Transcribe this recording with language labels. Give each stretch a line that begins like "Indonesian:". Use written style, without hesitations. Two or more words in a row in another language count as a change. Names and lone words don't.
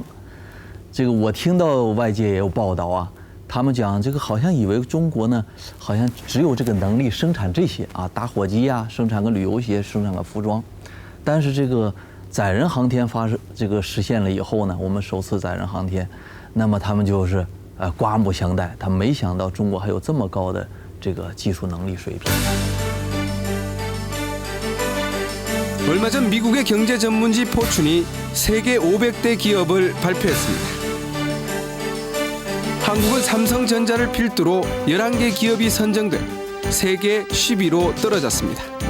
Chinese: 这个我听到外界也有报道啊，他们讲这个好像以为中国呢，好像只有这个能力生产这些啊，打火机呀，生产个旅游鞋，生产个服装，但是这个 载人航天实现了以后呢，我们首次载人航天，那么他们就是刮目相待，他们没想到中国还有这么高的这个技术能力水平。
Korean: 얼마 전 미국의 경제 전문지 포춘이 세계 500대 기업을 발표했습니다. 한국은 삼성전자를 필두로 11개 기업이 선정돼 세계 10위로 떨어졌습니다.